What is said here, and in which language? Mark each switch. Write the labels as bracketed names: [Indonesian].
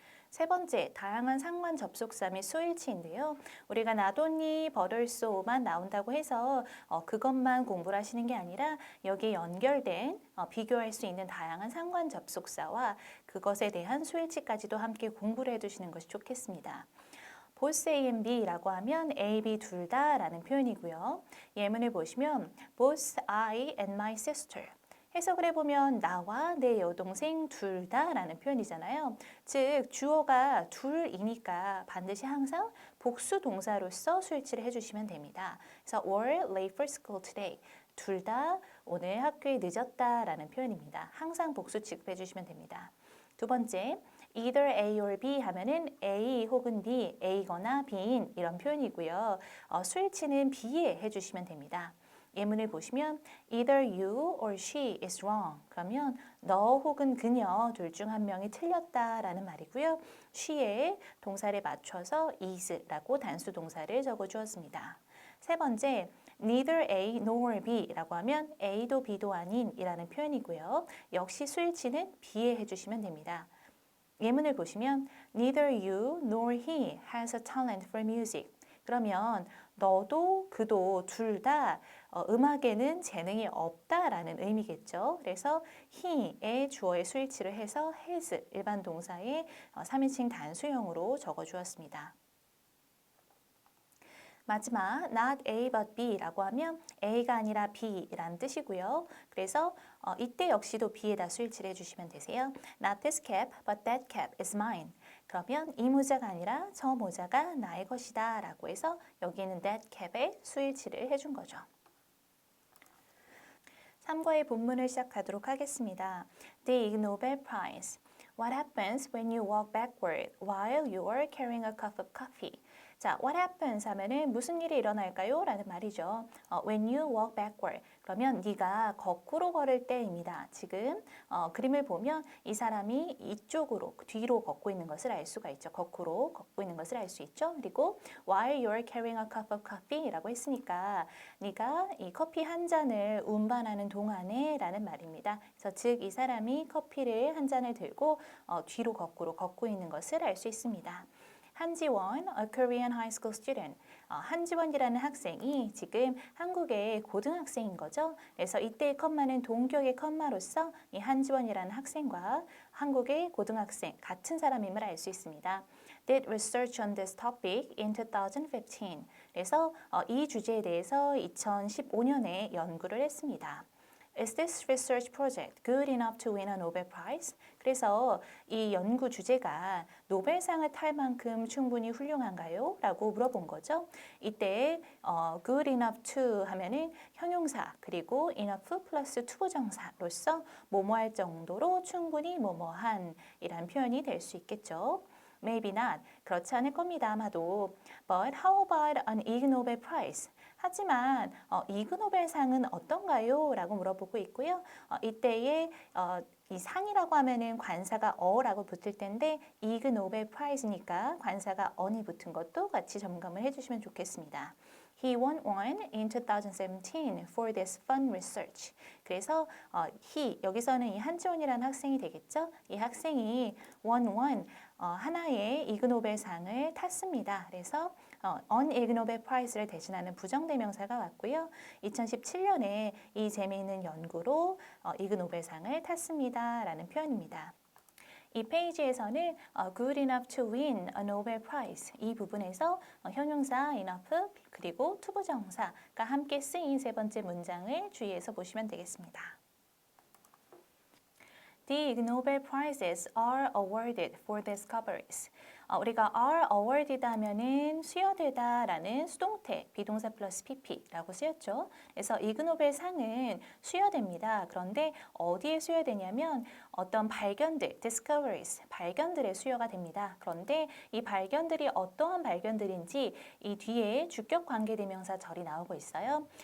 [Korean] 세 번째, 다양한 상관 접속사 및 수일치인데요. 우리가 [English] not only but also [Korean] 만 나온다고 해서 그것만 공부를 하시는 게 아니라 여기에 연결된 비교할 수 있는 다양한 상관 접속사와 그것에 대한 수일치까지도 함께 공부를 해두시는 것이 좋겠습니다. [English] both A and B [Korean] 라고 하면 A, B 둘 다라는 표현이고요. 예문을 보시면 [English] both I and my sister. [Korean] 해석을 해보면 나와 내 여동생 둘 다라는 표현이잖아요. 즉 주어가 둘이니까 반드시 항상 복수 동사로서 수일치를 해주시면 됩니다. [English] 그래서 were late for school today. [Korean] 둘 다 오늘 학교에 늦었다라는 표현입니다. 항상 복수 취급해 주시면 됩니다. 두 번째, [English] either A or B [Korean] 하면은 A 혹은 B, A거나 B인 이런 표현이고요. 수일치는 B에 해주시면 됩니다. 예문을 보시면 [English] either you or she is wrong. [Korean] 그러면 너 혹은 그녀 둘 중 한 명이 틀렸다라는 말이고요. she에 동사를 맞춰서 is라고 단수 동사를 적어 주었습니다. 세 번째, [English] neither A nor B [Korean] 라고 하면 A도 B도 아닌 이라는 표현이고요. 역시 수일치는 B에 해주시면 됩니다. 예문을 보시면 [English] neither you nor he has a talent for music. [Korean] 그러면 너도 그도 둘 다 음악에는 재능이 없다라는 의미겠죠. 그래서 he의 주어의 수일치를 해서 has 일반 동사의 3인칭 단수형으로 적어주었습니다. 마지막 [English] not A but B [Korean] 라고 하면 A가 아니라 B라는 뜻이고요. 그래서 이때 역시도 B에다 수일치를 해주시면 되세요. [English] Not this cap but that cap is mine. [Korean] 그러면 이 모자가 아니라 저 모자가 나의 것이다 라고 해서 여기는 [English] that cap [Korean] 에 수일치를 해준 거죠. 3과의 본문을 시작하도록 하겠습니다. [English] The Ig Nobel Prize. What happens when you walk backward while you are carrying a cup of coffee? [Korean] 자, [English] what happens [Korean] 하면은 무슨 일이 일어날까요? 라는 말이죠. [English] When you walk backward. [Korean] 그러면 네가 거꾸로 걸을 때입니다. 지금 그림을 보면 이 사람이 이쪽으로 뒤로 걷고 있는 것을 알 수가 있죠. 거꾸로 걷고 있는 것을 알 수 있죠. 그리고 [English] while you're carrying a cup of coffee [Korean] 라고 했으니까 네가 이 커피 한 잔을 운반하는 동안에 라는 말입니다. 그래서 즉 이 사람이 커피를 한 잔을 들고 뒤로 거꾸로 걷고 있는 것을 알 수 있습니다. [English] 한지원, a Korean high school student. [Korean] 한지원이라는 학생이 지금 한국의 고등학생인 거죠. 그래서 이때의 컴마는 동격의 컴마로서 이 한지원이라는 학생과 한국의 고등학생 같은 사람임을 알 수 있습니다. [English] Did research on this topic in 2015. [Korean] 그래서 이 주제에 대해서 2015년에 연구를 했습니다. [English] Is this research project good enough to win a Nobel Prize? [Korean] 그래서 이 연구 주제가 노벨상을 탈 만큼 충분히 훌륭한가요? 라고 물어본 거죠. 이때 [English] good enough to [Korean] 하면은 형용사 그리고 enough 플러스 투부정사로서 뭐뭐할 정도로 충분히 뭐뭐한 이란 표현이 될 수 있겠죠. [English] Maybe not. [Korean] 그렇지 않을 겁니다. 아마도. [English] But how about an Ig Nobel Prize? [Korean] 하지만 이그 노벨상은 어떤가요? 라고 물어보고 있고요. 이때에 이 상이라고 하면은 관사가 어라고 붙을 텐데 이그 노벨 프라이즈니까 관사가 on이 붙은 것도 같이 점검을 해주시면 좋겠습니다. [English] He won one in 2017 for this fun research. [Korean] 그래서 he 여기서는 이 한지원이라는 학생이 되겠죠. 이 학생이 won one 하나의 이그 노벨상을 탔습니다. 그래서 [English] on Ig Nobel Prize [Korean] 를 대신하는 부정대명사가 왔고요. 2017년에 이 재미있는 연구로 이그 노벨상을 탔습니다. 라는 표현입니다. 이 페이지에서는 [English] good enough to win a Nobel Prize [Korean] 이 부분에서 형용사 enough 그리고 투부정사가 함께 쓰인 세 번째 문장을 주의해서 보시면 되겠습니다. [English] The Ig Nobel Prizes are awarded for discoveries. [Korean] 우리가 [English] are awarded [Korean] 하면은 수여되다라는 수동태 비동사 플러스 pp라고 쓰였죠. 그래서 이그노벨 상은 수여됩니다. 그런데 어디에 수여되냐면 어떤 발견들, discoveries, 발견들의 수여가 됩니다. 그런데 이 발견들이 어떠한 발견들인지 이 뒤에 주격 관계대명사 절이 나오고 있어요.